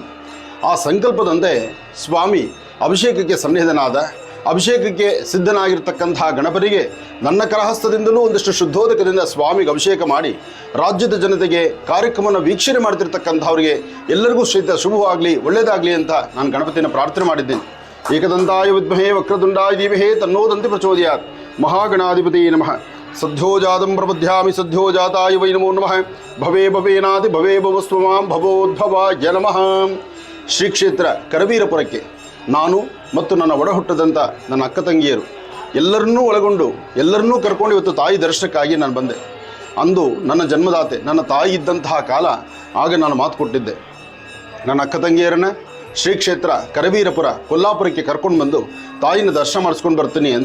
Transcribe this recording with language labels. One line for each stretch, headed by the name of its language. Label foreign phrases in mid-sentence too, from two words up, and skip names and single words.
Kannada: ಆ ಸಂಕಲ್ಪದಂತೆ ಸ್ವಾಮಿ ಅಭಿಷೇಕಕ್ಕೆ ಸನ್ನಿಹಿತನಾದ, ಅಭಿಷೇಕಕ್ಕೆ ಸಿದ್ಧನಾಗಿರ್ತಕ್ಕಂತಹ ಗಣಪನಿಗೆ ನನ್ನ ಕರಹಸ್ತದಿಂದಲೂ ಒಂದಷ್ಟು ಶುದ್ಧೋದಕದಿಂದ ಸ್ವಾಮಿಗೆ ಅಭಿಷೇಕ ಮಾಡಿ ರಾಜ್ಯದ ಜನತೆಗೆ ಕಾರ್ಯಕ್ರಮವನ್ನು ವೀಕ್ಷಣೆ ಮಾಡ್ತಿರ್ತಕ್ಕಂಥವ್ರಿಗೆ ಎಲ್ಲರಿಗೂ ಸಹಿತ ಶುಭವಾಗಲಿ, ಒಳ್ಳೆಯದಾಗಲಿ ಅಂತ ನಾನು ಗಣಪತಿಯನ್ನು ಪ್ರಾರ್ಥನೆ ಮಾಡಿದ್ದೇನೆ.
Sanskrit: ಏಕದಂತಾಯ ವಿದ್ಮಹೇ ವಕ್ರತುಂಡಾಯ ಧೀಮಹಿ ತನ್ನೋ ದಂತಿ ಪ್ರಚೋದಯಾತ್. ಮಹಾಗಣಾಧಿಪತಿ ನಮಃ. ಸದ್ಯೋಜಾತಂ ಪ್ರಬಧ್ಯಾಮಿ ಸದ್ಯೋಜಾತಾಯ ವೈ ನಮೋ ನಮಃ. ಭವೇ ಭವೇನಾದಿ ಭವೇ ಭವಸ್ವಮಾಂ ಭವೋದ್ಭವಾಯ ನಮಃ.
Kannada: ಶ್ರೀ ಕ್ಷೇತ್ರ ಕರವೀರಪುರಕ್ಕೆ ನಾನು ಮತ್ತು ನನ್ನ ಒಡಹುಟ್ಟದಂಥ ನನ್ನ ಅಕ್ಕ ತಂಗಿಯರು ಎಲ್ಲರನ್ನೂ ಒಳಗೊಂಡು ಎಲ್ಲರನ್ನೂ ಕರ್ಕೊಂಡು ಇವತ್ತು ತಾಯಿ ದರ್ಶನಕ್ಕಾಗಿ ನಾನು ಬಂದೆ. ಅಂದು ನನ್ನ ಜನ್ಮದಾತೆ ನನ್ನ ತಾಯಿ ಇದ್ದಂತಹ ಕಾಲ, ಆಗ ನಾನು ಮಾತು ಕೊಟ್ಟಿದ್ದೆ, ನನ್ನ ಅಕ್ಕ ತಂಗಿಯರನ್ನ ಶ್ರೀ ಕ್ಷೇತ್ರ ಕರವೀರಪುರ ಕೊಲ್ಲಾಪುರಕ್ಕೆ ಕರ್ಕೊಂಡು ಬಂದು ತಾಯಿನ ದರ್ಶನ ಮಾಡಿಸ್ಕೊಂಡು ಬರ್ತೀನಿ ಅಂತ.